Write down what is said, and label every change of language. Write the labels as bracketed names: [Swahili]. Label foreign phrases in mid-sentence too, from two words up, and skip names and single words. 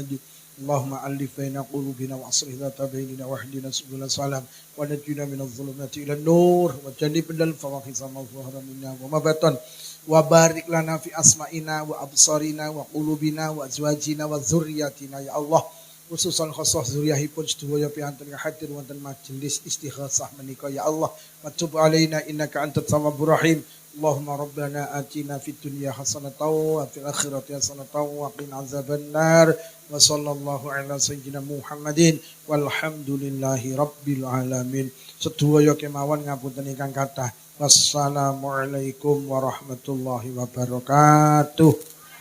[Arabic] اللهم ألف بين قلوبنا وأصلح ذات بيننا واهدنا سبل السلام ونجنا من الظلمات إلى النور وجنبنا الفواحش ما ظهر منها وما بطن وبارك لنا في أسماعنا وأبصارنا وقلوبنا وأزواجنا وذرياتنا يا الله. [Javanese] Khususan khosah zuriyahipun sedaya piantun hadir wonten majelis istighosah menika [Arabic] يا الله. وتب علينا إنك أنت التواب الرحيم. اللهم ربنا آتنا في الدنيا حسنة وفي الآخرة حسنة وقنا عذاب النار. وصلى الله على سيدنا محمد والحمد لله رب العالمين. [Javanese] Sedaya kemawon ngapunten ingkang kathah. [Arabic] والسلام عليكم ورحمة الله وبركاته.